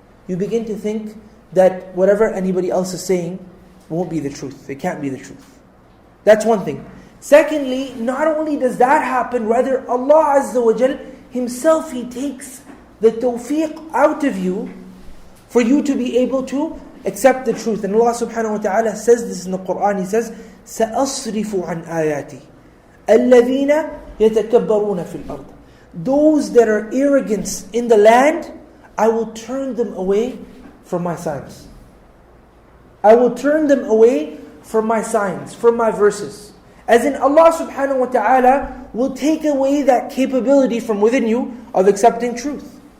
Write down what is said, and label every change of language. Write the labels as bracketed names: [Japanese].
[English] You begin to think that whatever anybody else is saying won't be the truth. It can't be the truth. That's one thing. Secondly, not only does that happen, rather Allah Azza wa Jal Himself, He takes the tawfiq out of you for you to be able to accept the truth. And Allah subhanahu wa ta'ala says this in the Qur'an. He says, [Arabic] سَأَصْرِفُ عَنْ آيَاتِي الَّذِينَ يَتَكَبَّرُونَ فِي الْأَرْضِ. [English] Those that are arrogant in the land, I will turn them away from my signs. I will turn them away from my signs, from my verses. As in, Allah subhanahu wa ta'ala will take away that capability from within you of accepting truth.